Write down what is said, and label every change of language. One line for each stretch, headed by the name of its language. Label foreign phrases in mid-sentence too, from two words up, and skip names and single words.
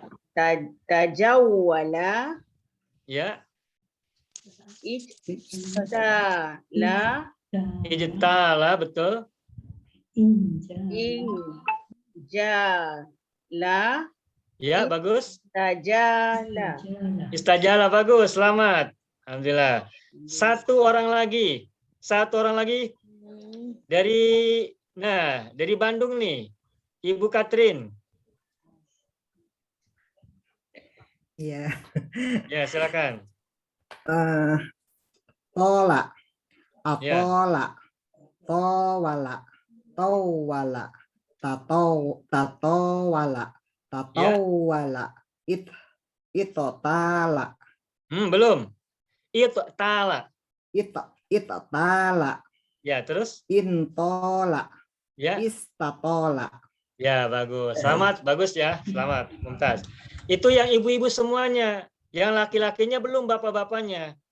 Arabic: tajawala,
Indonesian: ya.
Arabic: ijtala,
Indonesian: Ijtala, betul.
Arabic: injala,
Indonesian: Ya, bagus.
Arabic: tajala. Istajala,
Indonesian: bagus. Selamat. Alhamdulillah. Satu orang lagi dari Bandung nih, Ibu Katrin. Iya. Ya, silakan.
Arabic: Tola,
Indonesian: Ya.
Arabic: أَطَالَ، طَاوَلَ، طَاوَلَ، تَطَاوَلَ، تَطَاوَلَ، اطَّالَ,
Indonesian: Belum. Itu tala.
Arabic: itotala,
Indonesian: Ya, terus?
Arabic: intola,
Indonesian: Ya.
Arabic: istatola.
Indonesian: Ya, bagus. Selamat, bagus ya. Selamat, Mumtaz. Itu yang ibu-ibu semuanya. Yang laki-lakinya belum bapak-bapaknya.